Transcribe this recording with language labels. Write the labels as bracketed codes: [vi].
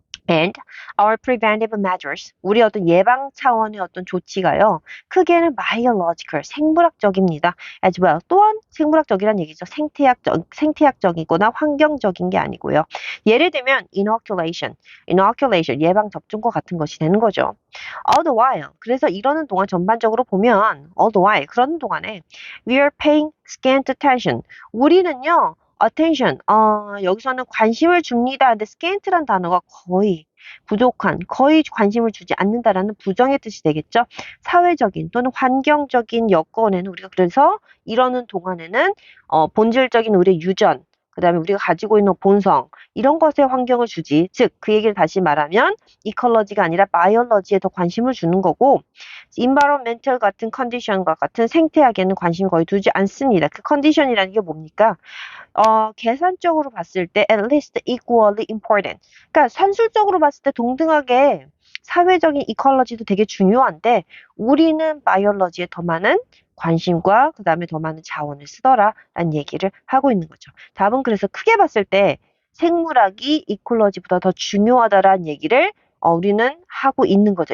[en] And our preventive measures, [ko] 우리 어떤 예방 차원의 어떤 조치가요. 크게는 biological, 생물학적입니다. [en] As well, [ko] 또한 생물학적이란 얘기죠. 생태학적이거나 환경적인 게 아니고요. 예를 들면 inoculation, 예방 접종과 같은 것이 되는 거죠. [en] All the while, [ko] 그래서 이러는 동안 전반적으로 보면 [en] all the while, [ko] 그러는 동안에 [en] we are paying scant attention. [ko] 우리는요. attention, 여기서는 관심을 줍니다. 근데 scant란 단어가 거의 부족한, 거의 관심을 주지 않는다라는 부정의 뜻이 되겠죠. 사회적인 또는 환경적인 여건에는 우리가 그래서 이러는 동안에는 본질적인 우리의 유전, 그 다음에 우리가 가지고 있는 본성, 이런 것에 환경을 주지. 즉, 그 얘기를 다시 말하면 이컬러지가 아니라 바이올러지에 더 관심을 주는 거고 environmental 같은 컨디션과 같은 생태학에는 관심을 거의 두지 않습니다. 그 컨디션이라는 게 뭡니까? 계산적으로 봤을 때 [en] at least equally important. [ko] 그러니까 산술적으로 봤을 때 동등하게 사회적인 이컬러지도 되게 중요한데 우리는 바이올러지에 더 많은 관심과 그 다음에 더 많은 자원을 쓰더라라는 얘기를 하고 있는 거죠. 답은 그래서 크게 봤을 때 생물학이 이콜러지보다 더 중요하다라는 얘기를 우리는 하고 있는 거죠.